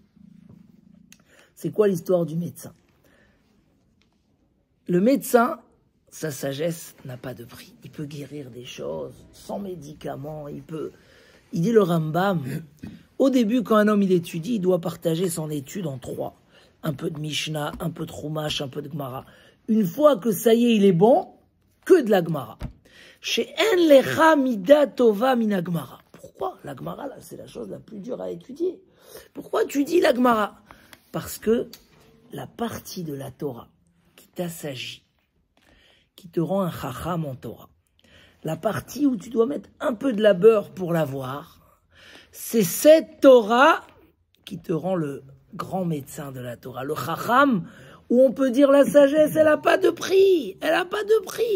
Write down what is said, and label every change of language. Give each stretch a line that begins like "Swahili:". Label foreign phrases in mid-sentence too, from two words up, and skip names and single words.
French: C'est quoi l'histoire du médecin? Le médecin, sa sagesse n'a pas de prix. Il peut guérir des choses sans médicaments, il dit le Rambam, au début, quand un homme il étudie, il doit partager son étude en trois. Un peu de Mishnah, un peu de Chumash, un peu de Gemara. Une fois que ça y est, il est bon, que de la Gemara.
Hebrew: שאין לך מדה טובה מן הגמרא.
French: Pourquoi la Gemara, là, c'est la chose la plus dure à étudier. Pourquoi tu dis la Gemara? Parce que la partie de la Torah qui t'assagit, qui te rend un chacham en Torah, la partie où tu dois mettre un peu de labeur pour l'avoir, c'est cette Torah qui te rend le grand médecin de la Torah, le chacham, où on peut dire la sagesse, elle n'a pas de prix, elle n'a pas de prix.